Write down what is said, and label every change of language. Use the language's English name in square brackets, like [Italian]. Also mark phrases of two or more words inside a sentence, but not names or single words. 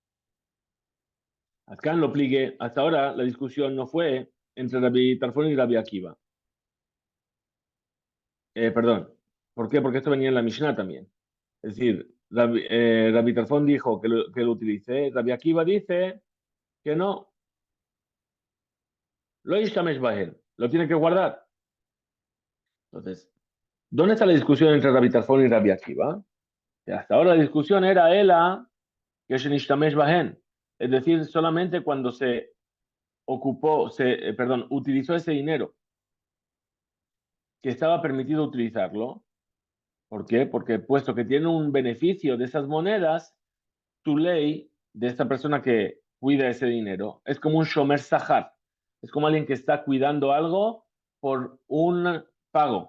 [Spanish] Acá [Hebrew] לא פליגי, [Spanish] hasta ahora la discusión no fue entre Rabbi Tarfon y Rabbi Akiva. Perdón, ¿por qué? Porque esto venía en la Mishnah también. Es decir, Rabbi Tarfon dijo que lo utilicé, Rabbi Akiva dice que no, [Hebrew] לא ישתמש בהם, [Spanish] lo tiene que guardar. Entonces, ¿dónde está la discusión entre Rabbi Tarfon y Rabbi Akiva? Que hasta ahora la discusión era Ela, que es en [Hebrew] ישתמש בהם, [Spanish] es decir, solamente cuando se utilizó ese dinero que estaba permitido utilizarlo. ¿Por qué? Porque puesto que tiene un beneficio de esas monedas, tu ley de esta persona que cuida ese dinero es como un [Hebrew] שומר שכר, [Spanish] es como alguien que está cuidando algo por un pago.